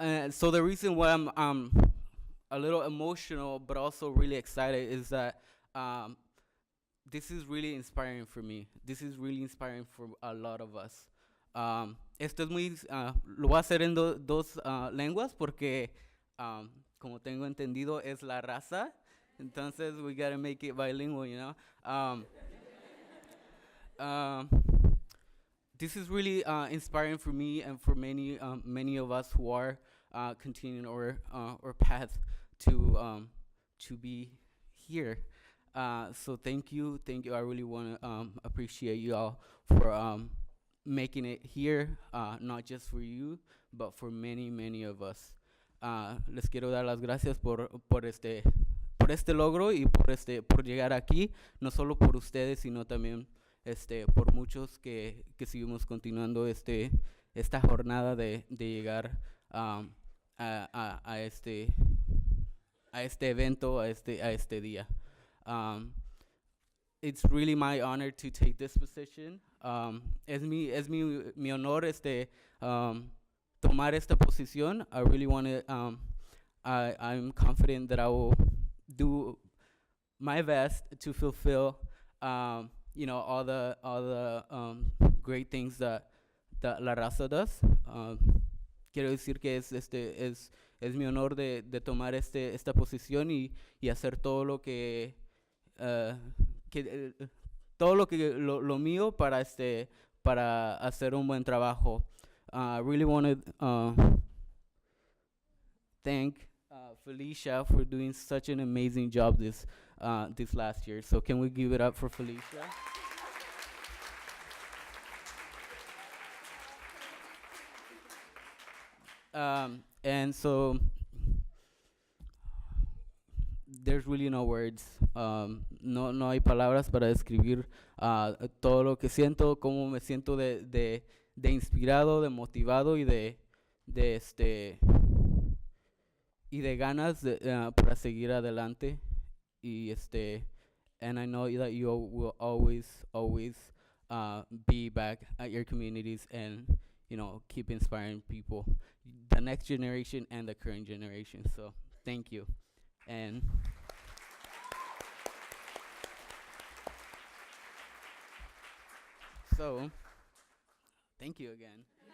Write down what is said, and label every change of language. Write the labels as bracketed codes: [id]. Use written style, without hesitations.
[en] So the reason why I'm a little emotional but also really excited is that this is really inspiring for me. This is really inspiring for a lot of us. [es] Esto es muy, lo voy a hacer en dos lenguas porque como tengo entendido es la raza. [en] Entonces we gotta make it bilingual, you know. This is really inspiring for me and for many of us who are continuing our path to be here. So thank you. I really want to appreciate you all for making it here, not just for you, but for many of us. [es] Les quiero dar las gracias por por este logro y por llegar aquí, no solo por ustedes, sino también por muchos que seguimos continuando esta jornada de llegar a este evento, a este día. [en] It's really my honor to take this position. [es] Es mi honor tomar esta posición. [en] I really want to, I'm confident that I will do my best to fulfill, all the great things that la raza does. [es] Quiero decir que es mi honor de tomar esta posición y hacer todo lo que lo mío para hacer un buen trabajo. [en] I really want to thank Felicia for doing such an amazing job this last year. So can we give it up for Felicia? And so there's really no words. [es] No hay palabras para describir todo lo que siento, cómo me siento de inspirado, de motivado y de ganas para seguir adelante. [en] Y and I know that you will always be back at your communities and keep inspiring people, the next generation and the current generation. So thank you. And so, thank you again.